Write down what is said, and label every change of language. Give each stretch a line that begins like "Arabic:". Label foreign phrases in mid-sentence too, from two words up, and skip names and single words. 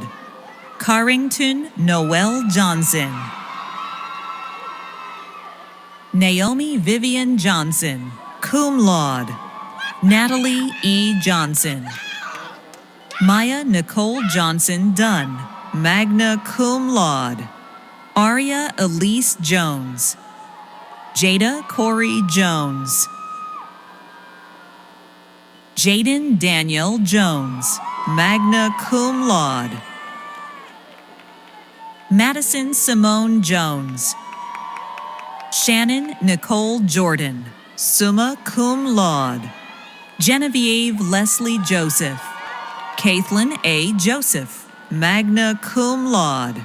English: Carrington Noel Johnson. Naomi Vivian Johnson,
Latin: cum laude.
English: Natalie E. Johnson. Maya Nicole Johnson Dunn,
Latin: magna cum laude.
English: Aria Elise Jones. Jada Corey Jones. Jaden Daniel Jones,
Latin: magna cum laude.
English: Madison Simone Jones. Shannon Nicole Jordan,
Latin: summa cum laude.
English: Genevieve Leslie Joseph. Caitlin A. Joseph,
Latin: magna cum laude.